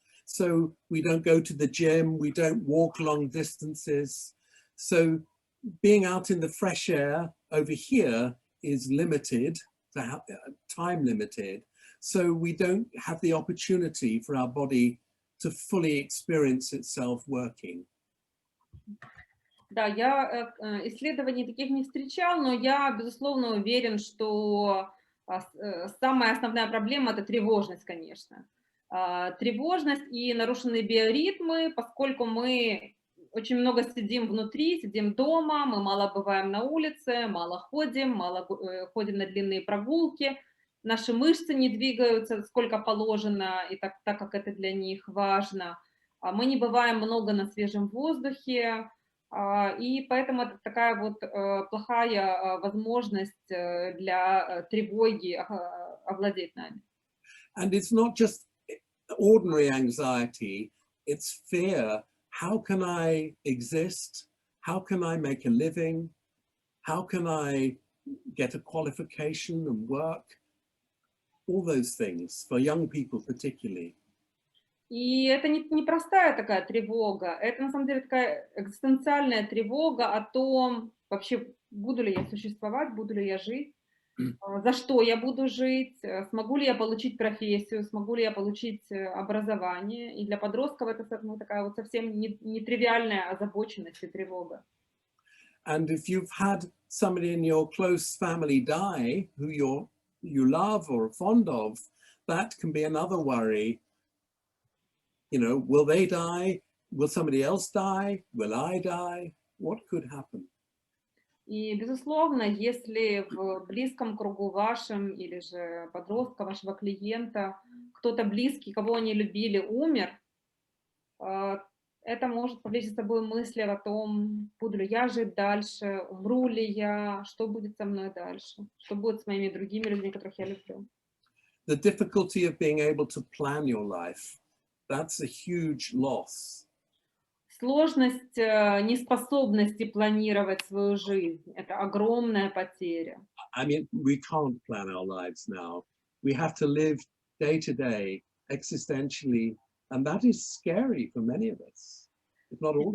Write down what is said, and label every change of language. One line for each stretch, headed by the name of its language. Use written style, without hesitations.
English: So we don't go to the gym, we don't walk long distances. So being out in the fresh air over here is limited, time limited. So we don't have the opportunity for our body to fully experience itself working.
Russian: Да, я исследований таких не встречал, но я, безусловно, уверен, что Самая основная проблема – это тревожность, конечно. Тревожность и нарушенные биоритмы, поскольку мы очень много сидим внутри, сидим дома, мы мало бываем на улице, мало ходим ходим на длинные прогулки, наши мышцы не двигаются сколько положено, и так как это для них важно. Мы не бываем много на свежем воздухе, и поэтому это такая вот плохая возможность для тревоги овладеть нами.
English: And it's not just ordinary anxiety, it's fear. How can I exist? How can I make a living? How can I get a qualification and work? All those things, for young people particularly.
Russian: И это не простая такая тревога, это на самом деле такая экзистенциальная тревога о том, вообще, буду ли я существовать, буду ли я жить, за что я буду жить, смогу ли я получить профессию, смогу ли я получить образование. И для подростков это такая вот совсем нетривиальная озабоченность и тревога.
English: And if you've had somebody in your close family die who you love or are fond of, that can be another worry. You know, will they die? Will somebody else die? Will I die? What could happen?
Russian: И, безусловно, если в близком кругу вашем или же подростка, вашего клиента, кто-то близкий, кого они любили, умер, это может повлечь за собой мысли о том, буду ли я жить дальше, умру ли я, что будет со мной дальше, что будет с моими другими людьми, которых я люблю.
English: The difficulty of being able to plan your life, that's a huge loss.
Russian: Сложность неспособности планировать свою жизнь – это огромная потеря.
English: I mean, we can't plan our lives now. We have to live day to day, existentially, and that is scary for many of us, if not all of us.